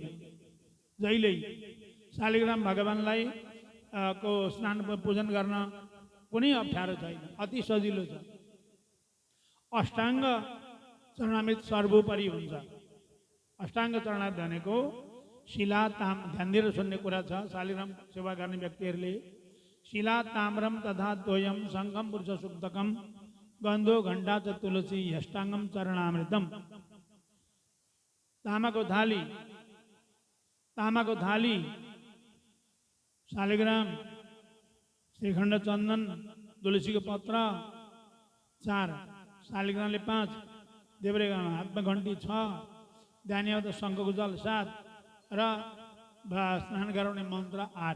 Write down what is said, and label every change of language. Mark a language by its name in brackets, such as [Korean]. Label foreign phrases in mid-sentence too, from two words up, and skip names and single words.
[Nepali] जहिल्यै शालिग्राम भगवानलाई को स्नान पूजन गर्न कुनै अप्ठ्यारो छैन। अति सजिलो छ। अष्टाङ्ग चरणामृत सर्वोपरि हुन्छ। अष्टाङ्ग चरणामृत भनेको शिला ताम, ध्यान दिएर सुन्ने कुरा छ। शालिग्राम सेवा गर्ने व्यक्तिहरूले [Sanskrit] शिला ताम्रम तथा द्वयम सङ्गम पुरुष सुक्तकम गन्धो घण्टा च तुलसी अष्टाङ्गम चरणामृतम। [Nepali] तामाको थाली शालिग्राम, श्रीखण्ड चन्दन, तुलसीको पत्र 4, शालिग्रामले 5, देब्रेगामा हातमा घन्टी 6, ध्यान शङ्खको जल 7 र स्नान गराउने मन्त्र 8।